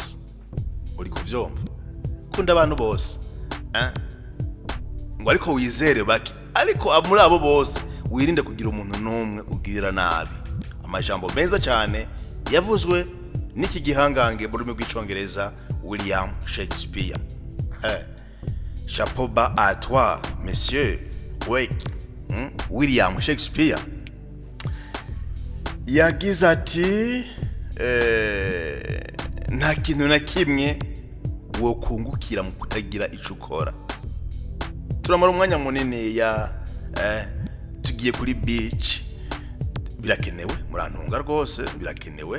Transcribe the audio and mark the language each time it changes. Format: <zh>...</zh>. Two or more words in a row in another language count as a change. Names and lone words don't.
<rn>Uri kuvyumva? Kunda abantu bose, ngo ariko wizere bake, ariko muri abo bose wirinde kugira umuntu numwe ugirira nabi. Amajambo meza cyane yavuzwe n'iki gihangange mu rurimi rw'icongereza William Shakespeare.</rn> <fr>Chapeau bas à toi, monsieur.</fr> <rn>William Shakespeare yagize ati nta kintu na kimwe wo kungukira mu kutagira ico ukora. Turamara umwanya munini ya tugiye kuri beach, birakenewe, murantunga rwose, birakenewe.</rn>